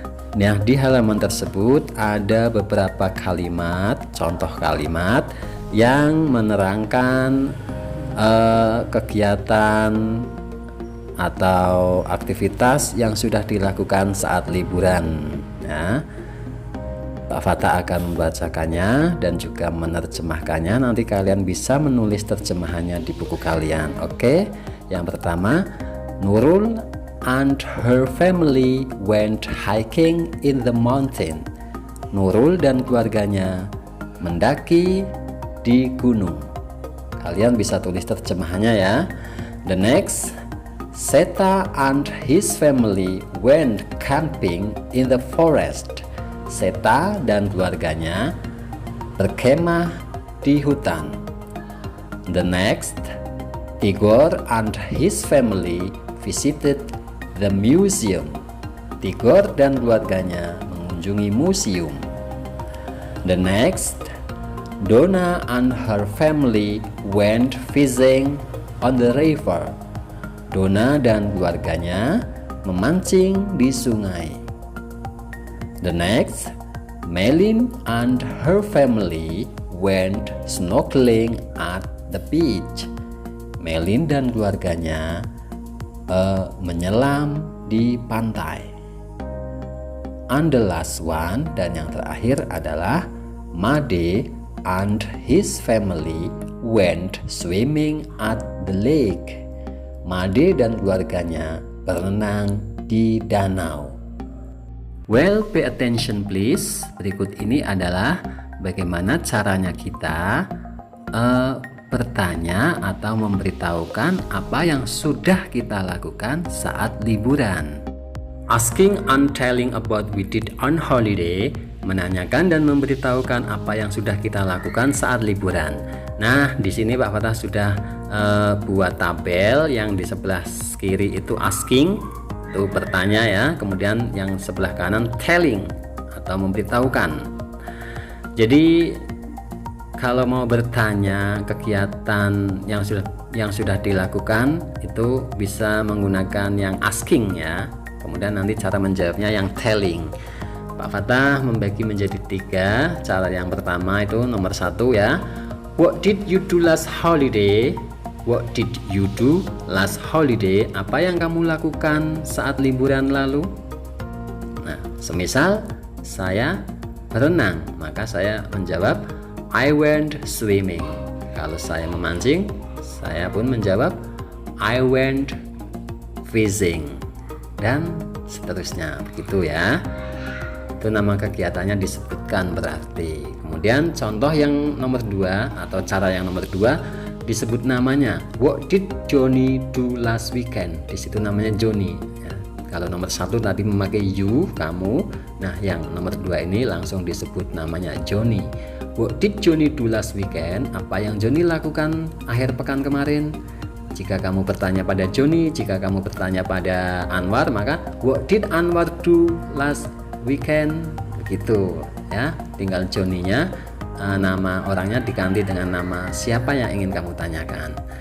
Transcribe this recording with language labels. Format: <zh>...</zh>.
<id>Nah, di halaman tersebut ada beberapa kalimat, contoh kalimat yang menerangkan kegiatan atau aktivitas yang sudah dilakukan saat liburan ya. Pak Fatah akan membacakannya dan juga menerjemahkannya. Nanti kalian bisa menulis terjemahannya di buku kalian. Oke, yang pertama,</id> <en>Nurul and her family went hiking in the mountain.</en> <id>Nurul dan keluarganya mendaki di gunung. Kalian bisa tulis terjemahannya ya.</id> <en>The next, Seta and his family went camping in the forest.</en> <id>Seta dan keluarganya berkemah di hutan.</id> <en>The next, Igor and his family visited the museum.</en> <id>Tigor dan keluarganya mengunjungi museum.</id> <en>The next, Donna and her family went fishing on the river.</en> <id>Donna dan keluarganya memancing di sungai.</id> <en>The next, Melin and her family went snorkeling at the beach.</en> <id>Melin dan keluarganya menyelam di pantai.</id> <en>And the last one,</en> <id>dan yang terakhir adalah</id> <en>Made and his family went swimming at the lake.</en> <id>Made dan keluarganya berenang di danau.</id> <en>Well, pay attention please.</en> <id>Berikut ini adalah bagaimana caranya kita bertanya atau memberitahukan apa yang sudah kita lakukan saat liburan.</id> <en>Asking and telling about we did on holiday,</en> <id>menanyakan dan memberitahukan apa yang sudah kita lakukan saat liburan. Nah, di sini Pak Fatah sudah buat tabel. Yang di sebelah kiri itu asking, itu bertanya ya. Kemudian yang sebelah kanan telling atau memberitahukan. Jadi kalau mau bertanya kegiatan yang sudah dilakukan itu bisa menggunakan yang asking ya. Kemudian nanti cara menjawabnya yang telling. Pak Fatah membagi menjadi 3. Cara yang pertama itu nomor 1 ya.</id> <en>What did you do last holiday? What did you do last holiday?</en> <id>Apa yang kamu lakukan saat liburan lalu? Nah, semisal saya berenang, maka saya menjawab</id> <en>I went swimming.</en> <id>Kalau saya memancing, saya pun menjawab</id> <en>I went fishing,</en> <id>dan seterusnya begitu ya. Itu nama kegiatannya disebutkan berarti. Kemudian contoh yang nomor 2 atau cara yang nomor 2, disebut namanya.</id> <en>What did Johnny do last weekend?</en> <id>Di situ namanya Johnny ya. Kalau nomor 1 tadi memakai you, kamu. Nah, yang nomor 2 ini langsung disebut namanya Johnny.</id> <en>What did Johnny do last weekend?</en> <id>Apa yang Johnny lakukan akhir pekan kemarin? Jika kamu bertanya pada Johnny, jika kamu bertanya pada Anwar, maka</id> <en>what did Anwar do last weekend?</en> <id>Begitu ya. Tinggal Johnny-nya, nama orangnya diganti dengan nama siapa yang ingin kamu tanyakan.</id>